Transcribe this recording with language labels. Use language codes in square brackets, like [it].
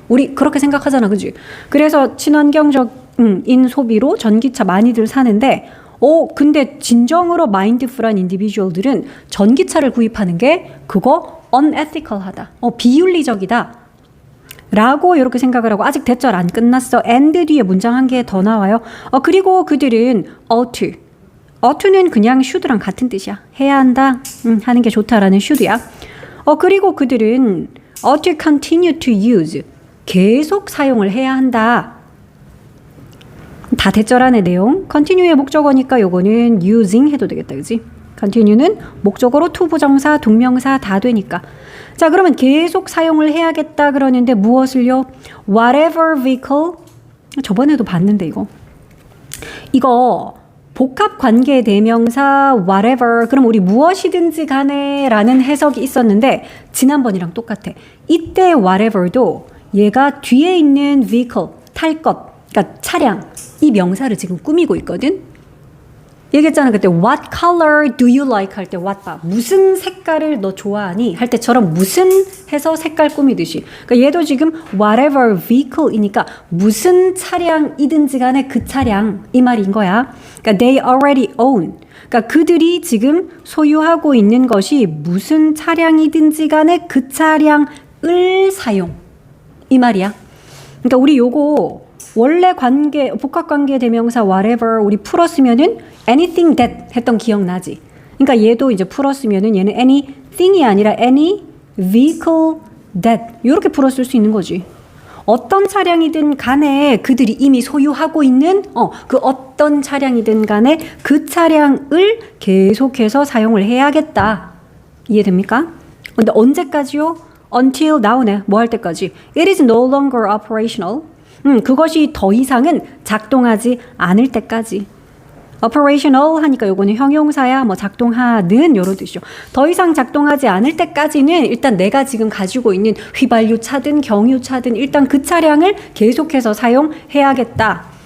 [ko] 우리 그렇게 생각하잖아, 그지? 그래서 친환경적인 소비로 전기차 많이들 사는데 근데 진정으로 마인드풀한 인디비주얼들은 전기차를 구입하는 게 그거 unethical하다. 비윤리적이다. 라고 이렇게 생각을 하고 아직 대절 안 끝났어. and 뒤에 문장 한 개 더 나와요. 그리고 그들은 oughto는 그냥 should랑 같은 뜻이야. 해야 한다. 하는 게 좋다라는 should야. 그리고 그들은 [en] ought to continue to use. [ko] 계속 사용을 해야 한다. 다 대절 안의 내용. continue의 목적어니까 요거는 using 해도 되겠다. 그지? continue는 목적어로 to 부정사, 동명사 다 되니까. 자, 그러면 계속 사용을 해야겠다 그러는데 무엇을요? [en] whatever vehicle. [ko] 저번에도 봤는데 이거 복합 관계 대명사 whatever. 그럼 우리 무엇이든지 간에 라는 해석이 있었는데 지난번이랑 똑같아. 이때 whatever도 얘가 뒤에 있는 vehicle, 탈 것. 그러니까 차량, 이 명사를 지금 꾸미고 있거든. 얘기했잖아 그때 [en] what color do you like [ko] 할 때 what 봐. 무슨 색깔을 너 좋아하니? 할 때처럼 무슨 해서 색깔 꾸미듯이. 그러니까 얘도 지금 [en] whatever vehicle [ko] 이니까 무슨 차량이든지 간에 그 차량 이 말인 거야. [en] 그러니까 they already own. [ko] 그러니까 그들이 지금 소유하고 있는 것이 무슨 차량이든지 간에 그 차량을 사용. 이 말이야. 그러니까 우리 요거 원래 관계, 복합관계 대명사 whatever 우리 풀었으면은 [en] anything that [ko] 했던 기억나지? 그러니까 얘도 이제 풀었으면은 얘는 anything이 아니라 [en] any vehicle that [ko] 이렇게 풀었을 수 있는 거지. 어떤 차량이든 간에 그들이 이미 소유하고 있는 그 어떤 차량이든 간에 그 차량을 계속해서 사용을 해야겠다. 이해됩니까? 근데 언제까지요? [en] Until now [ko] 네. 뭐 할 때까지? [en] It is no longer operational. [ko] 그것이 더 이상은 작동하지 않을 때까지. operational 하니까 요거는 형용사야, 뭐 작동하는 요런 뜻이죠. 더 이상 작동하지 않을 때까지는 일단 내가 지금 가지고 있는 휘발유차든 경유차든 일단 그 차량을 계속해서 사용해야겠다.